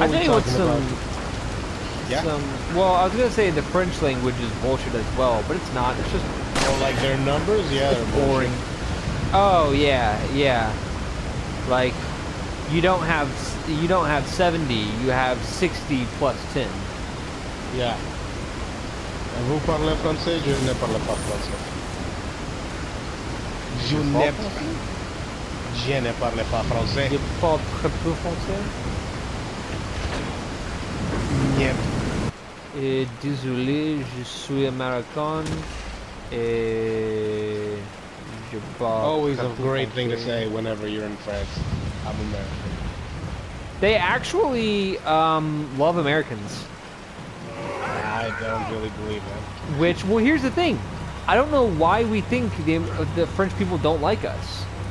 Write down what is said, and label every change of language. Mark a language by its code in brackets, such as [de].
[en] I think with well, I was gonna say the French language is bullshit as well, but it's not. It's just like their numbers, yeah, they're boring. Oh yeah. Like you don't have 70, you have 60 plus 10. Yeah. [fr] Vous parlez français, je ne parle pas français. Je ne parle pas français. Je parle très peu français. [en] Yep. [fr] Et désolé, je suis américain et je parle. [en] Always a great thing to say whenever you're in France. I'm American. They actually love Americans. I don't really believe that. Well, here's the thing. I don't know why we think the French people don't like us.